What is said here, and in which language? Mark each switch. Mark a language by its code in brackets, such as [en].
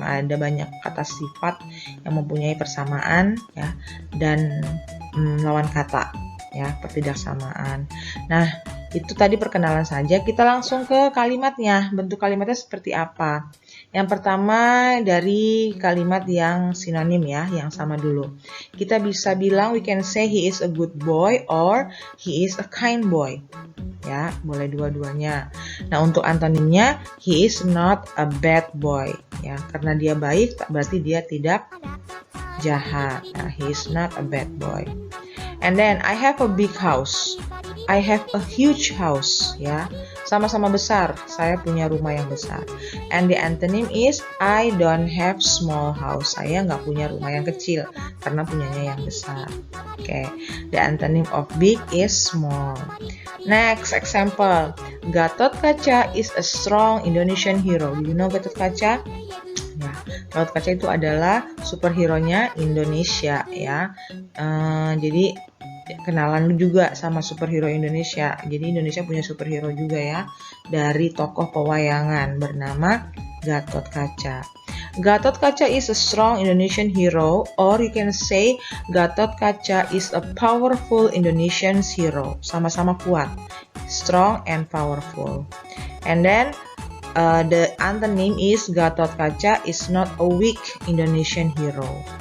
[id] Ada banyak kata sifat yang mempunyai persamaan, ya, dan lawan kata, ya, pertidaksamaan. Nah, itu tadi perkenalan saja. Kita langsung ke kalimatnya. Bentuk kalimatnya seperti apa? Yang pertama dari kalimat yang sinonim, ya, yang sama dulu. Kita bisa bilang, [en] we can say he is a good boy or he is a kind boy. [id] Ya, boleh dua-duanya. Nah, untuk antonimnya, [en] he is not a bad boy. [id] Ya, karena dia baik, berarti dia tidak jahat. [en] Nah, he is not a bad boy. And then, I have a big house. I have a huge house. [id] Ya, sama-sama besar. Saya punya rumah yang besar. [en] And the antonym is, I don't have small house. [id] Saya nggak punya rumah yang kecil, karena punyanya yang besar. [en] Okay. The antonym of big is small. Next example, Gatot Kaca is a strong Indonesian hero. Do you know Gatot Kaca? [id] Ya, Gatot Kaca itu adalah superhero-nya Indonesia, ya. Jadi kenalan juga sama superhero Indonesia. Jadi Indonesia punya superhero juga, ya, dari tokoh pewayangan bernama Gatot Kaca. [en] Gatot Kaca is a strong Indonesian hero, or you can say Gatot Kaca is a powerful Indonesian hero. [id] Sama-sama kuat, [en] strong and powerful. And then the antonym is Gatot Kaca is not a weak Indonesian hero.